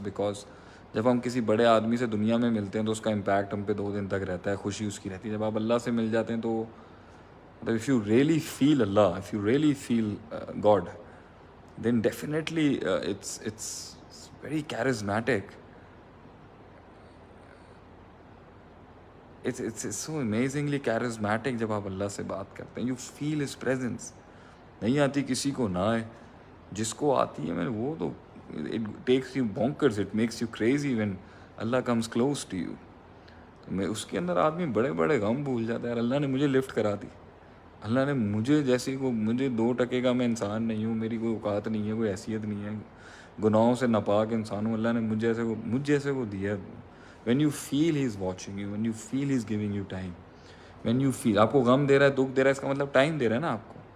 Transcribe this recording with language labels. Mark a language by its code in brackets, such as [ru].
[ur] Because جب ہم کسی بڑے آدمی سے دنیا میں ملتے ہیں تو اس کا امپیکٹ ہم پہ 2 دن تک رہتا ہے, خوشی اس کی رہتی ہے. جب آپ اللہ سے مل جاتے ہیں تو مطلب [en] if you really feel Allah, if you really feel God, then definitely it's very charismatic. It's so amazingly charismatic [ur] جب آپ اللہ سے بات کرتے ہیں. [en] You feel his presence. [ur] نہیں آتی کسی کو نہ آئے, جس کو آتی ہے میں وہ تو [en] it takes you bonkers, it makes you crazy when Allah comes close to you. [ur] تو میں اس کے اندر آدمی بڑے بڑے غم بھول جاتا ہے. یار اللہ نے مجھے لفٹ کرا دی, اللہ نے مجھے جیسی کو, مجھے 2% کا میں انسان نہیں ہوں, میری کوئی اوقات نہیں ہے, کوئی حیثیت نہیں ہے, گناہوں سے ناپاک انسان ہوں, اللہ نے مجھ جیسے کو دیا. [en] when you feel he is watching you, when you feel he is giving you time, when you feel [ur] آپ کو غم دے رہا ہے, دکھ دے رہا ہے, اس کا مطلب ٹائم دے رہا ہے نا آپ کو.